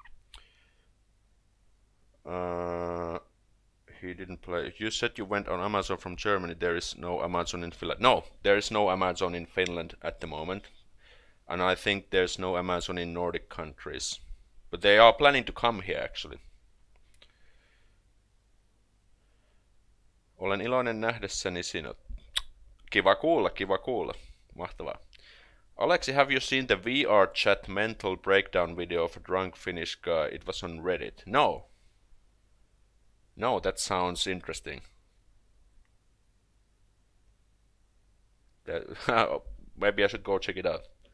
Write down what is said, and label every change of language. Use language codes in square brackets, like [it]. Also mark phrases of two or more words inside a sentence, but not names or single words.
[en] He didn't play. You said you went on Amazon from Germany. There is no Amazon in Finland. No, there is no Amazon in Finland at the moment. And I think there's no Amazon in Nordic countries. But they are planning to come here actually. [fi] Olen iloinen nähdessäni sinut. Kiva kuulla, kiva kuulla. Mahtavaa. [en] Alexi, have you seen the VR chat mental breakdown video of a drunk Finnish guy? It was on Reddit. No. No, that sounds interesting. Maybe I should go check it out.